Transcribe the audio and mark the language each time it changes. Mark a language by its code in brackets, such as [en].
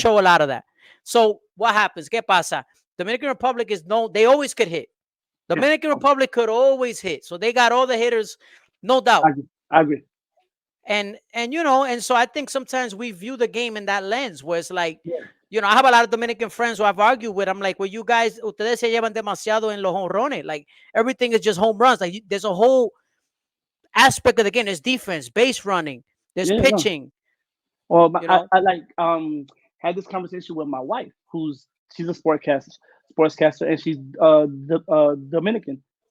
[en] show a lot of that. So what happens? [es] ¿Qué pasa? [en] Dominican Republic is known. They always could hit. yeah. Dominican Republic could always hit. So they got all the hitters, no doubt. I agree. I agree. And so I think sometimes we view the game in that lens where it's like, Yeah, I have a lot of Dominican friends who I've argued with. I'm like, well, you guys, [es] ustedes se llevan demasiado en los honrones. [en] Like everything is just home runs. Like there's a whole aspect of the game. There's defense, base running, there's yeah, no. pitching. Well, You know, I like had this conversation with my wife, she's a sportscaster, and she's Dominican.